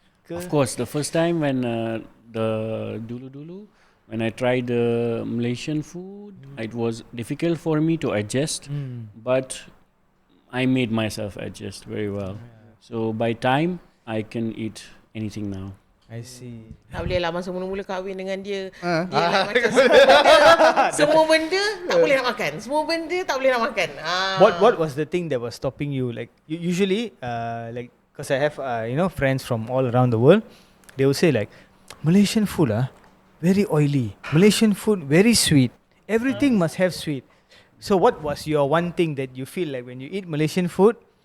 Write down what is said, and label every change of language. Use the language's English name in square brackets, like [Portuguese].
[English] Of course, the first time when dulu when I tried the Malaysian food, it was difficult for me to adjust, but I made myself adjust very well. So by time I can eat anything now. I see. [Malay] Tak boleh lah masa mula-mula kahwin dengan dia. Dia like macam semua benda tak boleh nak makan. Semua benda tak boleh nak makan. [English] What was the thing that was stopping you? Like usually, like because I have friends from all around the world, they will say like Malaysian food very oily. Malaysian food very sweet. Everything must have sweet. So what was your one thing that you feel like when you eat Malaysian food?